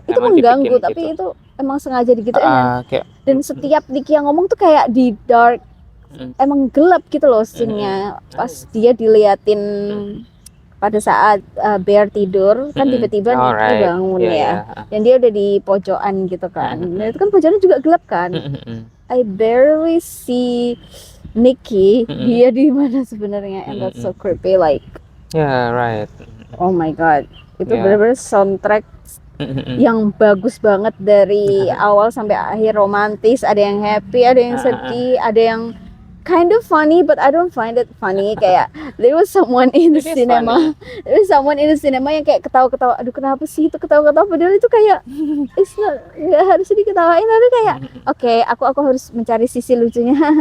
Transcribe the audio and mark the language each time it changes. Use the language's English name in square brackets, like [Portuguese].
[Indonesian] Itu mengganggu, tapi itu emang sengaja digituin. Dan setiap Nicky yang ngomong tuh kayak di dark, emang gelap gitu loh scene-nya. Pas dia diliatin pada saat Bear tidur, kan tiba-tiba Nicky bangun ya. Dan dia udah di pojokan gitu kan. Nah, itu kan pojokannya juga gelap kan. [English] I barely see Nicky, [Indonesian] dia di mana sebenarnya, [English] and that's so creepy, like. Yeah, right. Oh my god, [Indonesian] itu benar-benar soundtrack yang bagus banget dari awal sampai akhir, romantis, ada yang happy, ada yang sedih, ada yang [English] kind of funny, but I don't find it funny. [Indonesian] Kayak [English] there was someone in the cinema [Indonesian] yang kayak ketawa-ketawa, aduh kenapa sih itu ketawa-ketawa, padahal itu kayak nggak harus diketawain, tapi kayak oke, aku harus mencari sisi lucunya.